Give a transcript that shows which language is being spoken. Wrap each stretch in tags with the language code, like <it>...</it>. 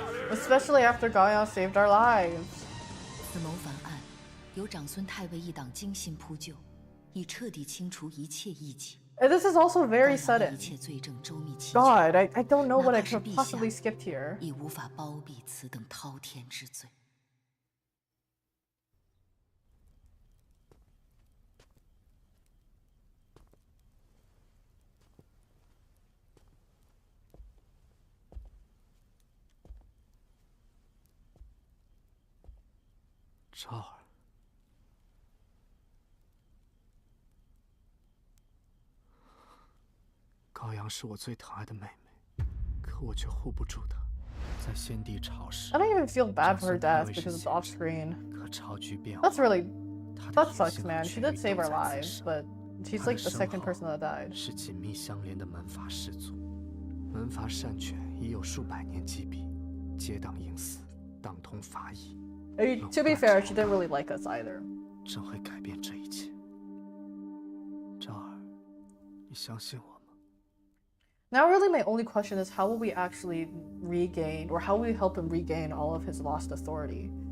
<en>Especially after Gaoyang saved our lives.</en> <zh>此谋反案由长孙太尉一党精心铺就，以彻底清除一切异己。</zh> <en>And this is also very sudden. God, I don't know what I could have possibly skipped here.</en> <zh>已无法包庇此等滔天之罪。昭儿，高阳是我最疼爱的妹妹，可我却护不住她。在先帝朝时</zh> <en>I don't even feel bad for her death because it's off screen. That's really... That sucks, man. She did save our lives, but she's like the second person that died.</en> <zh>是紧密相连的门阀氏族，门阀擅权已有数百年积弊，结党营私，党同伐异。</zh> <en>To be fair, she didn't really like us either.</en> <zh>正会改变这一切。昭儿，你相信我吗？</zh> <en>Now really my only question is how will we actually regain, or how will we help him regain all of his lost authority?</en>